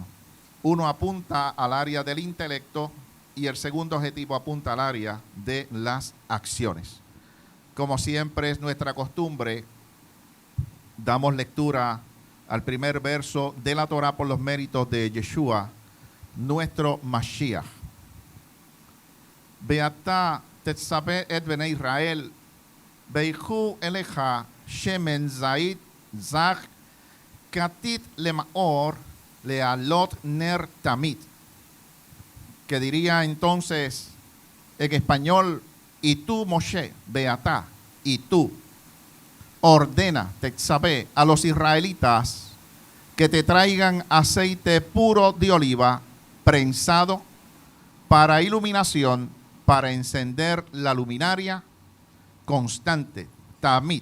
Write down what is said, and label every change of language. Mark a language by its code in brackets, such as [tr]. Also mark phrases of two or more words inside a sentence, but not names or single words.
[es] Uno apunta al área del intelecto y el segundo objetivo apunta al área de las acciones. Como siempre es nuestra costumbre, damos lectura al primer verso de la Torá por los méritos de Yeshua, nuestro Mashiach. [he] ואתה תצוה את בני ישראל ויקחו אליך שמן זית זך כתית למאור להעלות נר תמיד. [es] Que diría entonces en español, y tú, Moshe, Beatá, y tú, ordena, Tetzaveh, a los israelitas que te traigan aceite puro de oliva prensado para iluminación, para encender la luminaria constante, tamit.